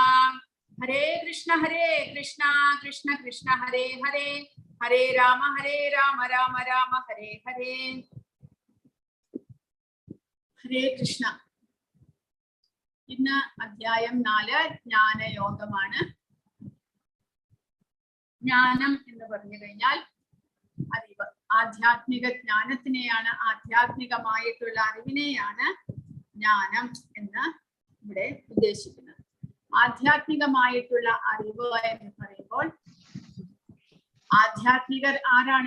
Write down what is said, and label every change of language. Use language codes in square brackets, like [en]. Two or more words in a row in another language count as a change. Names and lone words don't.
[sa] Hare Krishna Krishna Krishna Hare Hare Hare Rama Rama Rama Hare Hare. Hare Krishna. [ml] ഇന്ന് അധ്യായം 4 ജ്ഞാന യോഗമാണ്. ജ്ഞാനം എന്ന് പറഞ്ഞു കഴിഞ്ഞാൽ അറിവ്. ആധ്യാത്മിക ജ്ഞാനത്തിനെയാണ്, ആധ്യാത്മികമായിട്ടുള്ള അറിവിനെയാണ് ജ്ഞാനം എന്ന് ഇവിടെ ഉദ്ദേശിക്കുന്നത്. ആധ്യാത്മികമായിട്ടുള്ള അറിവ് എന്ന് പറയുമ്പോൾ ആധ്യാത്മികർ ആരാണ്?